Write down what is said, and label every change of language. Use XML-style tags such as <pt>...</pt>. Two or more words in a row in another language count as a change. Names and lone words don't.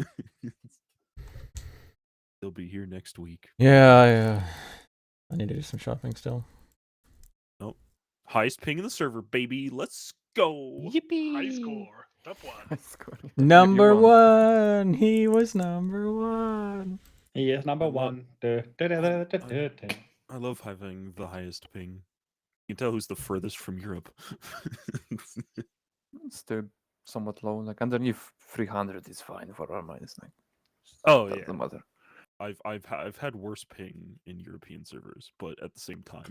<en>They'll be here next week. Yeah, I need to do some shopping still. Nope. Highest ping in the server, baby. Let's go. Yippee! High score. Top one. Number won. 1! He was number 1! He is number I love- one. Du-du-du-du-du-du. I love having the highest ping. You can tell who's the furthest from Europe. It's still somewhat low. Like underneath 300 is fine for our minus 9. Oh, Doesn't yeah. matter. I've had worse ping in European servers, but at the same time,</en>